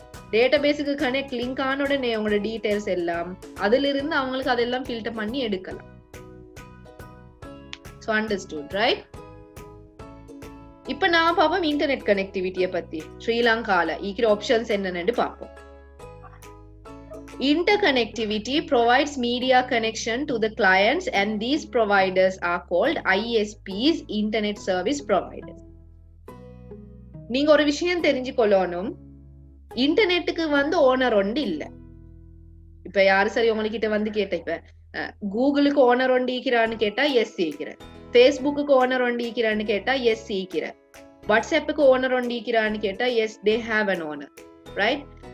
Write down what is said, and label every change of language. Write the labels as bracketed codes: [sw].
[ta] Data பேஸுக்கு connect link ஆன உடனே அவங்களோட டீடைல்ஸ் எல்லாம் அதுல இருந்து அவங்களுக்கு அதெல்லாம் ஃபில்டர் பண்ணி எடுக்கலாம். [en] So understood, right? [ta] இப்ப நான் பாப்போம் இன்டர்நெட் கனெக்டிவிட்டியை பத்தி. ஸ்ரீலங்கால இருக்கிற ஆப்ஷன்ஸ் என்னன்னு பாப்போம். [en] Interconnectivity provides media connection to the clients and these providers are called ISPs, Internet Service Providers. [ta] நீங்க ஒரு விஷயம் தெரிஞ்சுக்கொள்ளணும், இன்டர்நெட்டுக்கு வந்து ஓனர் ஒன்று இல்ல. இப்ப யாரு சரி உங்ககிட்ட வந்து கேட்ட, இப்ப கூகுளுக்கு ஓனர் ஒன்று ஈக்கிறான்னு கேட்டா எஸ் ஈக்கிற, ஃபேஸ்புக்கு ஓனர் ஒன்று ஈக்கிறான்னு கேட்டா எஸ் ஈக்கிற, வாட்ஸ்அப்புக்கு ஓனர் ஒன்று ஈக்கிறான்னு கேட்டா [en] Yes they have an owner, right?